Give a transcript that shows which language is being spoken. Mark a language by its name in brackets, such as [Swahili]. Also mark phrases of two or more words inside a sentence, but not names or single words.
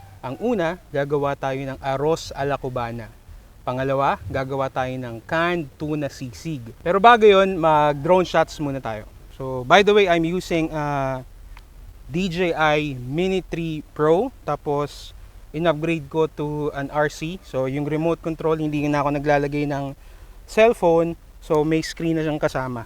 [Filipino] Ang una, gagawa tayo ng [Spanish] arroz a la cubana. [Filipino] Pangalawa, gagawa tayo ng [English] canned tuna [Filipino] sisig. Pero bago yun, mag- [English] drone shots [Filipino] muna tayo. [English] So, by the way, I'm using DJI Mini 3 Pro. [Filipino] Tapos, in-upgrade ko [English] to an RC. [Filipino] So, yung [English] remote control, [Filipino] hindi na ako naglalagay ng cellphone. So, may screen na siyang kasama.